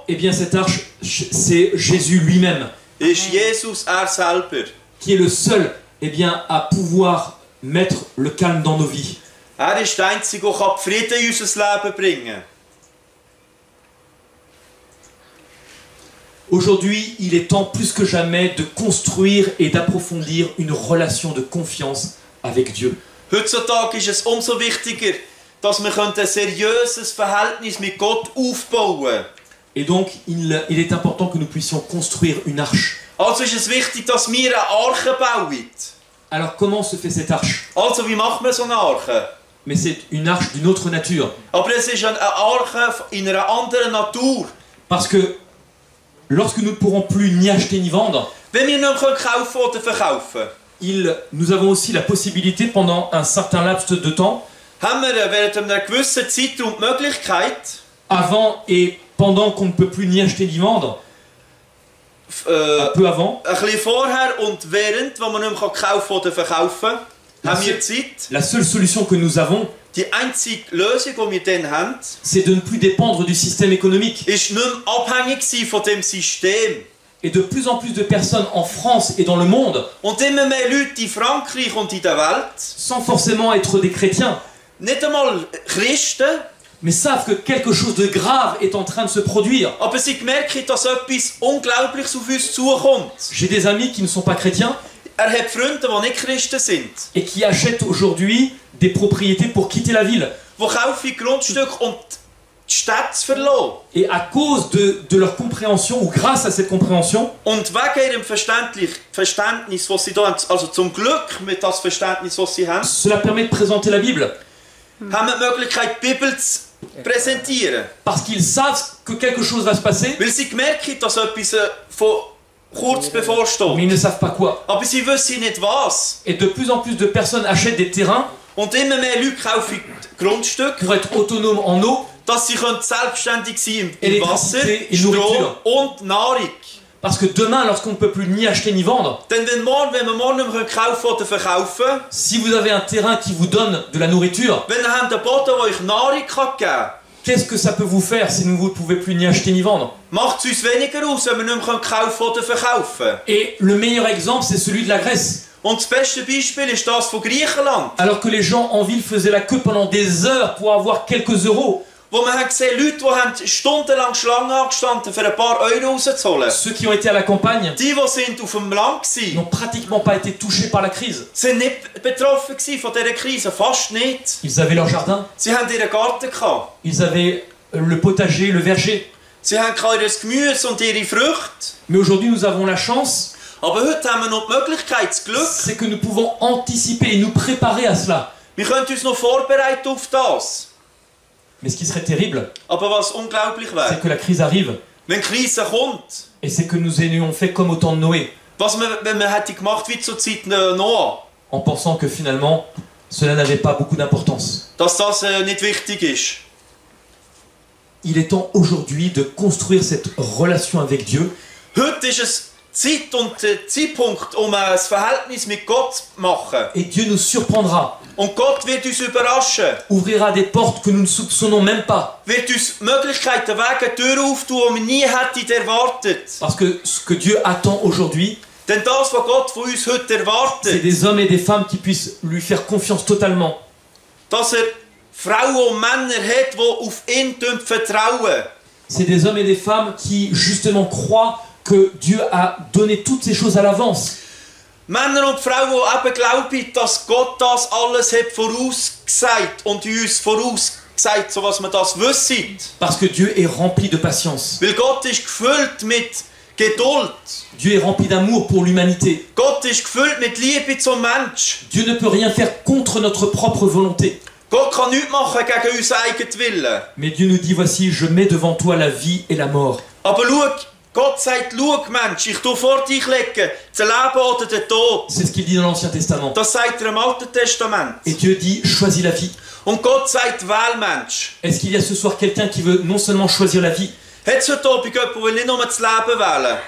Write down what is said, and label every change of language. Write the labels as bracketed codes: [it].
[fr] eh bien, cette arche, c'est Jésus lui-même, [de] ist Jesus selber. [fr] qui est le seul, eh bien, à pouvoir mettre le calme dans nos vies. [de] Ist der Einzige, der Frieden in unser Leben bringen kann. [fr] Aujourd'hui, il est temps plus que jamais de construire et d'approfondir une relation de confiance avec Dieu. [de] Heutzutage ist es umso wichtiger, dass wir ein seriöses Verhältnis mit Gott aufbauen können. [fr] Et donc, il est important que nous puissions construire une arche. [de] Also ist es wichtig, dass wir eine Arche bauen. [fr] Alors, comment se fait cette arche? [de] Also, wie macht man so eine Arche? [fr] Mais c'est une arche d'une autre nature. [de] Aber es ist eine Arche in einer anderen Natur. [fr] Parce que lorsque nous ne pourrons plus ni acheter ni vendre, [de] Wenn wir nicht kaufen oder verkaufen, [fr] nous avons aussi la possibilité pendant un certain laps de temps, [de] haben wir während einer gewissen Zeitraum die Möglichkeit, [fr] avant et pendant qu'on ne peut plus ni acheter ni vendre, un peu avant, [de] ein bisschen vorher und während, wo man nicht mehr kaufen oder verkaufen kann, haben wir Zeit. [fr] la seule solution que nous avons, [de] Die einzige Lösung, die wir dann haben, [fr] c'est de ne plus dépendre du système économique. [de] ist nicht mehr abhängig sein von dem System. [fr] Et de plus en plus de personnes en France et dans le monde, [de] Und immer mehr Leute in Frankreich und in der Welt, [fr] sans forcément être des chrétiens, [de] nicht einmal Christen, [fr] mais savent que quelque chose de grave est en train de se produire. [de] aber sie merken, dass etwas Unglaubliches auf uns zukommt. [fr] J'ai des amis qui ne sont pas chrétiens [de] Er hat Freunde, die nicht Christen sind, [fr] et qui achètent aujourd'hui des propriétés pour quitter la ville. [de] die kaufen Grundstücke, um die Stadt zu verlassen. [fr] Et à cause de leur compréhension, ou grâce à cette compréhension, [de] Und wegen ihrem Verständnis, das sie da haben, also zum Glück mit das Verständnis, das sie haben, [fr] cela permet de présenter la Bible. [de] haben wir die Möglichkeit, die Bibel zu präsentieren. [fr] Parce qu'ils savent que quelque chose va se passer, [de] Weil sie merken, dass etwas von kurz bevorsteht. [fr] mais ils ne savent pas quoi. [de] Aber sie wissen nicht was. [fr] Et de plus en plus de personnes achètent des terrains [de] Und immer mehr Leute kaufen Grundstücke, [fr] pour être autonomes en eau, [de] dass sie selbstständig sein können im Wasser, Elektrizität, Strom [fr] Nourriture. [de] und Nahrung. [fr] parce que demain, lorsqu'on ne peut plus ni acheter ni vendre, [de] Denn wenn wir morgen nicht mehr kaufen oder verkaufen, [fr] si vous avez un terrain qui vous donne de la nourriture, [de] wenn ihr habt einen Boden, der euch Nahrung geben kann, [fr] qu'est-ce que ça peut vous faire si vous ne pouvez plus ni acheter ni vendre? [de] macht es uns weniger aus, wenn wir nicht mehr kaufen oder verkaufen. [fr] Et le meilleur exemple, c'est celui de la Grèce. [de] Und das beste Beispiel ist das von Griechenland, [fr] Alors que les gens en ville faisaient la queue pendant des heures pour avoir quelques euros, [de] wo man hat gesehen, Leute, die haben stundenlang Schlange angestanden, für ein paar Euro rauszuholen. [fr] ceux qui ont été à la campagne [de] Die sind auf dem Land waren, [fr] n'ont pratiquement pas été touchés par la crise. [de] sind nicht betroffen von dieser Krise, fast nicht. [fr] Ils avaient leur jardin, [de] Sie haben ihren Garten gehabt. [fr] ils avaient le potager, le verger. [de] Sie haben ihr Gemüse und ihre Früchte. [fr] Mais aujourd'hui, nous avons la chance, [de] Aber heute haben wir noch die Möglichkeit, das Glück. [fr] c'est que nous pouvons anticiper et nous préparer à cela. [de] Wir können uns noch vorbereiten auf das. [fr] Mais ce qui serait terrible, [de] Aber was unglaublich [fr] c'est [de] wäre, [fr] que la crise arrive. [de] wenn die Krise kommt, [fr] Et c'est que nous ayons fait comme au temps de Noé, [de] wenn man hätte gemacht wie zur Zeit Noah, [fr] en pensant que finalement, cela n'avait pas beaucoup d'importance. [de] dass das nicht wichtig ist. [fr] Il est temps aujourd'hui de construire cette relation avec Dieu. [de] Heute ist es Zeit und Zeitpunkt, um ein Verhältnis mit Gott zu machen. [fr] Et Dieu nous surprendra, [de] Und Gott wird uns überraschen, [fr] ouvrira des portes que nous ne soupçonnons même pas. [de] wird uns Möglichkeiten, Wege, Türen auftun, die wir nie hätten erwartet. [fr] Parce que ce que Dieu attend aujourd'hui, [de] Denn das, was Gott von uns heute [fr] c'est [de] erwartet, [fr] des hommes et des femmes qui puissent lui faire confiance totalement. [de] dass Frauen und Männer hat, die auf ihn vertrauen. [fr] C'est des hommes et des femmes qui justement croient que Dieu a donné toutes ces choses à l'avance. [de] Männer und Frauen, die eben glauben, dass Gott das alles hat vorausgesagt und uns vorausgesagt, so was wir das wissen. [fr] Parce que Dieu est rempli de patience. [de] Weil Gott ist gefüllt mit Geduld. [fr] Dieu est rempli d'amour pour l'humanité. [de] Gott ist gefüllt mit Liebe zum Mensch. [fr] Dieu ne peut rien faire contre notre propre volonté. [de] Gott kann nichts machen gegen unseren eigenen Willen. [fr] Mais Dieu nous dit, voici, je mets devant toi la vie et la mort. [de] Aber schau, Gott sagt, schau Mensch, ich tue vor dich legen, das Leben oder den Tod. [fr] C'est ce qu'il dit dans l'Ancien Testament. [de] Das sagt er im Alten Testament. [fr] Et Dieu dit, choisis la vie. [de] Und Gott sagt, wähl Mensch. [fr] Est-ce qu'il y a ce soir quelqu'un qui veut non seulement choisir la vie, [de] Hat es heute Abend jemanden, der nicht nur das Leben wählen,